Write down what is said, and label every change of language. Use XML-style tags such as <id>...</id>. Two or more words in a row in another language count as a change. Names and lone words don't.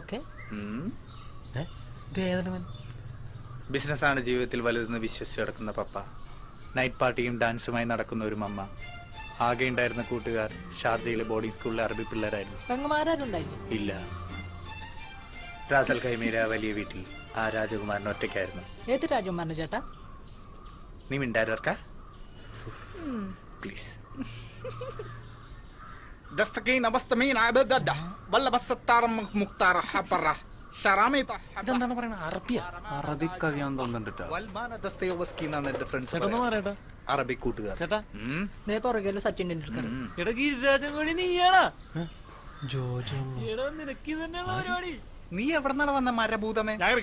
<ml>ബിസിനസ്സാണ് ജീവിതത്തിൽ വലുതെന്ന് വിശ്വസിച്ച് നടക്കുന്ന പപ്പ, നൈറ്റ് പാർട്ടിയും ഡാൻസുമായി നടക്കുന്ന ഒരു മമ്മ, ആകെ ഉണ്ടായിരുന്ന കൂട്ടുകാർ ഷാർജയിലെ ബോർഡിംഗ് സ്കൂളിലെ അറബി പിള്ളേരായിരുന്നു. ഇല്ല, റാസൽ ഖൈമയിലെ ആ വലിയ വീട്ടിൽ ആ രാജകുമാരൻ ഒറ്റയ്ക്കായിരുന്നു. ഏത് രാജകുമാരൻ ചേട്ടാ? നീ മിണ്ടാരർക്കാ പ്ലീസ്. دستكين أبستمين عبدة ولا بس الطار مختار حبرة شرامي ഇതെന്താണ് പറയുന്നത്? അറബിയാ? അറബിക്ക് അറിയാൻ തോന്നുന്നുണ്ട്. വൽമാന ദസ്തയോവ്സ്കി എന്നാണ് എന്റെ ഫ്രണ്ട്സ് അറബി കൂട്ടുകാർ. സച്ചിൻ ടെണ്ടുൽക്കർ. നീ എവിടെന്നാണ് വന്ന മരഭൂതമേ?</ml>